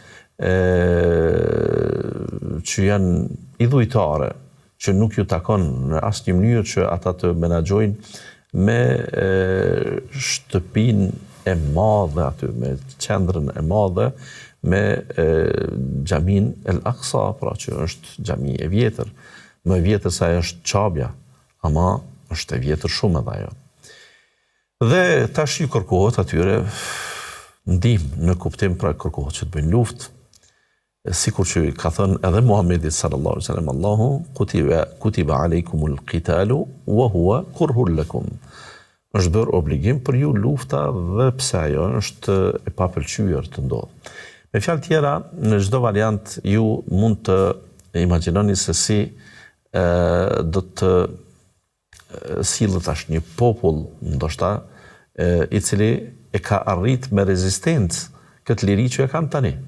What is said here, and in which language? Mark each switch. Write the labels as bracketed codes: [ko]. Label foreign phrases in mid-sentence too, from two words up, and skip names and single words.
[sq] që janë idhujtare, që nuk ju takon në asnjë mënyrë që ata të menaxhojnë me shtëpinë e madhe aty, me qendrën e madhe, me xhamin El Aqsa, pra që është xhami e vjetër, më e vjetër se ajo është Çabja, ama është e vjetër shumë edhe ajo. Dhe tash ju kërkohet atyre ndihmë në kuptim, pra kërkohet që të bëjnë luftë, sikur që ka thënë edhe Muhamedi [ar] صلى الله عليه وسلم, [sq] Allahu [ar] كتب عليكم القتال وهو كره لكم. [sq] Është bërë obligim për ju lufta dhe pse ajo është e papëlqyer të ndodhë. Me fjalë tjera, në çdo variant ju mund të imagjinoni se si do të sillet tash një popull ndoshta i cili e ka arrit me rezistencë këtë liri që e kanë tani.